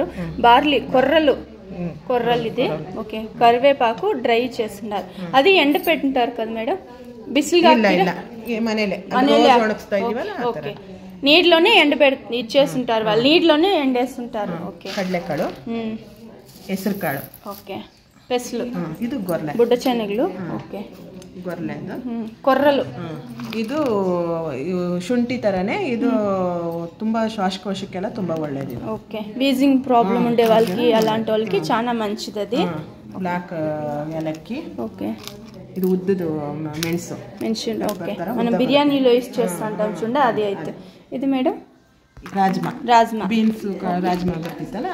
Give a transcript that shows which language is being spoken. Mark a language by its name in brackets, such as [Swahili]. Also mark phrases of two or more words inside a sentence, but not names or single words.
[Telugu] బార్లీ కొర్రలు ఇది. ఓకే, కరివేపాకు డ్రై చేస్తున్నారు. అది ఎండ పెట్టింటారు కదా మేడం, బిసిలుగా. ఓకే, నీటిలోనే ఇచ్చేస్తుంటారు వాళ్ళు, నీటిలోనే ఎండేస్తుంటారు. [Kannada] ఓకే, కడలెకాಳು, ಹೆಸರುಕಾಳು. [Telugu] ఓకే, పెసలు, [Kannada] ಇದು ಗೊರ್ಲೆ, [Telugu] ಬುಡ್ಡ శనగలు. ఓకే, [Kannada] ಗೊರ್ಲೆ [Telugu] కొర్రలు. [Kannada] ಇದು ಶುಂಠಿ ತರನೇ. ಇದು ತುಂಬಾ ಶ್ವಾಸಕೋಶಕ್ಕೆಲ್ಲ ತುಂಬಾ ಒಳ್ಳೇದು. [Telugu] ఓకే, వీజింగ్ ప్రాబ్లం ఉండే వాళ్ళకి అలాంటి వాళ్ళకి చాలా మంచిది అది. బ్లాక్ యాలక్కి. ఓకే, ఇది ఉద్దుదు ಮೆಣಸು. ఓకే, మనం బిర్యానీలో యూస్ చేస్తుంటాం చూడండి, అది అయితే. ఇది మేడం రాజ్మా బీన్స్ రాజ్మా బర్తితలా.